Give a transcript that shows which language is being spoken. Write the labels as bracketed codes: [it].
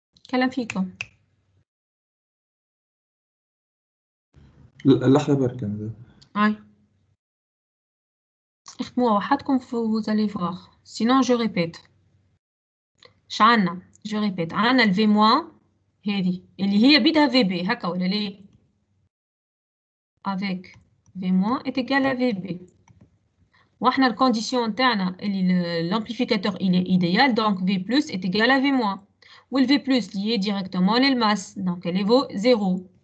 [ar] كلام فيكم. لحظة برك أنا. [fr] Ouais. [ar] اختموها وحدكم [fr] vous allez voir. Sinon, je répète. شعنا je répète. [ar] عنا ال V- هذه اللي هي بدها VB هكا ولا ليه؟ [fr] Avec V- est égal à VB. [ar] واحنا الكونديسيون تاعنا اللي [fr] l'amplificateur il est idéal donc V+ est égal à V-. وال V+ lié directement للماس donc elle vaut 0.